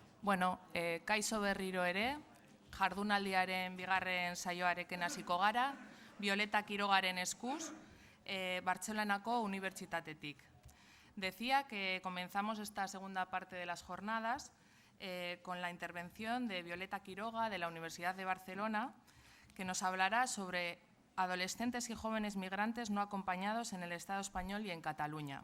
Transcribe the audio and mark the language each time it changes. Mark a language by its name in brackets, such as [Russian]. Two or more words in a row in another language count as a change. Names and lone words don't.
[Basque] Kaixo berriro ere, jardunaldiaren bigarren saioarekin hasiko gara, Violeta Quirogaren eskuz, Bartzelonako Unibertsitatetik. [Spanish] Decía que comenzamos esta segunda parte de las jornadas con la intervención de Violeta Quiroga de la Universidad de Barcelona, que nos hablará sobre adolescentes y jóvenes migrantes no acompañados en el Estado español y en Cataluña.